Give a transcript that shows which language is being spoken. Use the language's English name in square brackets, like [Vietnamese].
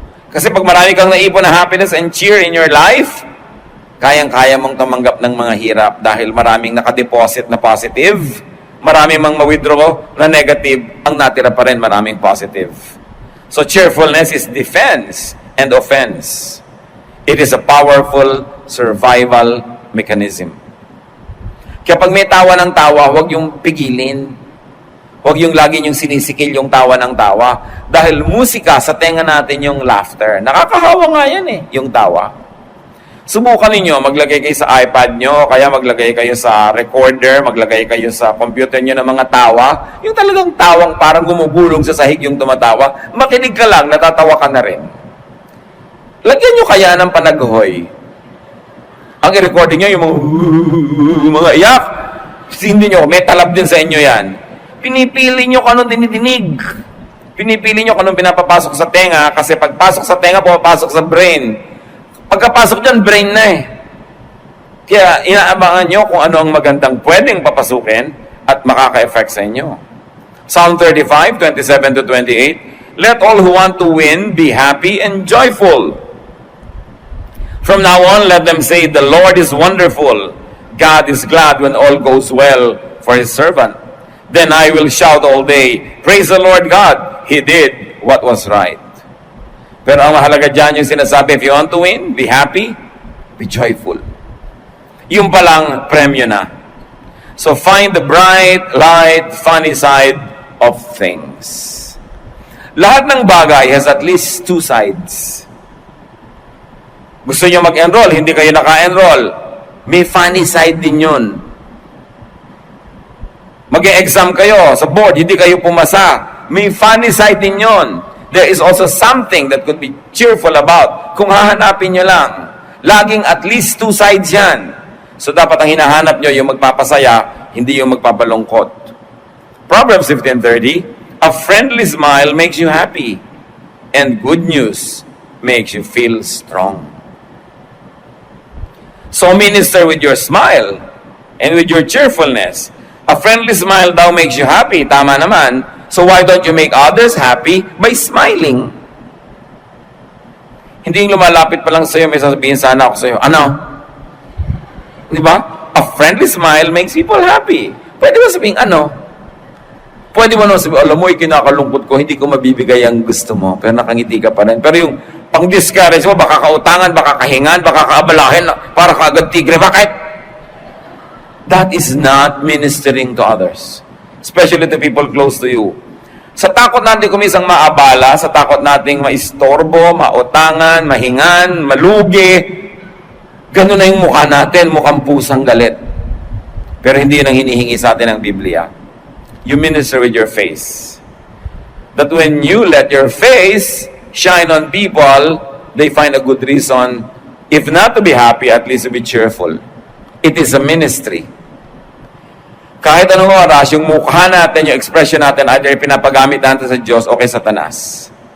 [Filipino] Kasi pag marami kang naipon na [English] happiness and cheer in your life, [Filipino] kayang-kaya mong tumanggap ng mga hirap dahil maraming nakadeposit na positive, marami mang ma-withdraw na negative, ang natira pa rin maraming positive. [English] So cheerfulness is defense and offense. It is a powerful survival mechanism. [Filipino] Kaya pag may tawa ng tawa, huwag yung pigilin. Huwag yung lagi yung sinisikil yung tawa ng tawa. Dahil musika, sa tenga natin yung laughter. Nakakahawa nga yan eh, yung tawa. Subukan ninyo, maglagay kayo sa iPad nyo, kaya maglagay kayo sa recorder, maglagay kayo sa computer nyo ng mga tawa. Yung talagang tawang parang gumugulong sa sahig yung tumatawa. Makinig ka lang, natatawa ka na rin. Lagyan nyo kaya ng panaghoy. Ang i-recording nyo, yung mga iyak. Hindi nyo, may talab din sa inyo yan. Pinipili nyo kung anong dinidinig. Pinipili nyo kung anong pinapapasok sa tenga, kasi pagpasok sa tenga, pumapasok sa brain. Pagkapasok dyan, brain na eh. Kaya inaabangan nyo kung ano ang magandang pwedeng papasukin at makaka-effect sa inyo. [English] Psalm 35, 27-28, let all who want to win be happy and joyful. From now on, let them say, the Lord is wonderful. God is glad when all goes well for His servant. Then I will shout all day, praise the Lord God, He did what was right. [Filipino] Pero ang mahalaga dyan yung sinasabi, [English] if you want to win, be happy, be joyful. [Filipino] Yung palang premyo na. [English] So find the bright, light, funny side of things. [Filipino] Lahat ng bagay [English] has at least two sides. [Filipino] Gusto nyo mag-enroll, hindi kayo naka-enroll. May funny side din yun. Mag-e-exam kayo sa board, hindi kayo pumasa. May [English] funny side [Filipino] din yun. [English] There is also something that could be cheerful about [Filipino] kung hahanapin nyo lang. Laging at least two sides yan. So dapat ang hinahanap nyo yung magpapasaya, hindi yung magpapalungkot. [English] Proverbs 15:30, a friendly smile makes you happy, and good news makes you feel strong. So minister with your smile and with your cheerfulness. A friendly smile daw makes you happy. [Filipino] Tama naman. [English] So why don't you make others happy by smiling? [Filipino] Hindi yung lumalapit pa lang sa'yo, may sasabihin sana ako sa'yo. Ano? Di ba? A friendly smile makes people happy. Pwede ba sabihin, ano? Pwede mo naman sabihin, alam mo, kinakalungkot ko, hindi ko mabibigay ang gusto mo, pero nakangiti ka pa rin. Pero yung pang-discourage mo, baka kautangan, baka kahingan, baka kaabalahin, para kaagad tigre. Bakit? [English] That is not ministering to others. Especially to people close to you. [Filipino] Sa takot natin kumisang maabala, sa takot nating maistorbo, mautangan, mahingan, malugi, ganun na yung mukha natin, mukhang pusang galit. Pero hindi yun ang hinihingi sa atin ng Biblia. [English] You minister with your face. That when you let your face shine on people, they find a good reason, if not to be happy, at least to be cheerful. It is a ministry. [Filipino] Kahit anong oras, yung mukha natin, yung expression natin, either pinapagamit natin sa Diyos o kay Satanas.